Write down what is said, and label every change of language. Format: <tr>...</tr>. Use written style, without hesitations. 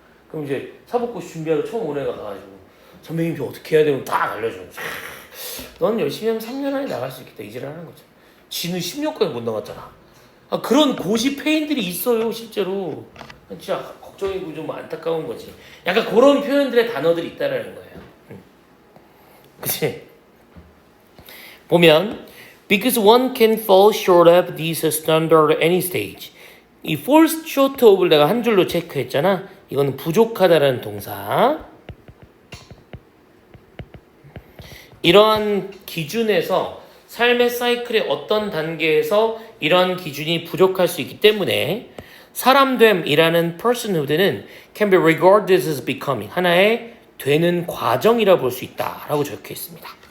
<ko>그럼 이제 사법고시 준비하러 처음 온 애가 가가지고 선배님 저 어떻게 해야 되면 딱 알려줘. 넌 열심히 하면 3년 안에 나갈 수 있겠다. 이지랄 하는 거죠. 지는 10년까지 못 나갔잖아. 그런 고시 페인들이 있어요 실제로. 진짜 걱정이고 좀 안타까운 거지. 약간 그런 표현들의 단어들이 있다라는 거예요. 그치? 보면</ko> <en>because one can fall short of these standards at any stage.</en> <ko>이</ko> <en>falls short of</en> <ko>를 내가 한 줄로 체크했잖아. 이거는 부족하다라는 동사. 이러한 기준에서 삶의 사이클의 어떤 단계에서 이러한 기준이 부족할 수 있기 때문에 사람됨이라는 personhood는</ko> <en>can be regarded as becoming</en> <ko>하나의 되는 과정이라 볼 수 있다라고 적혀 있습니다.</ko>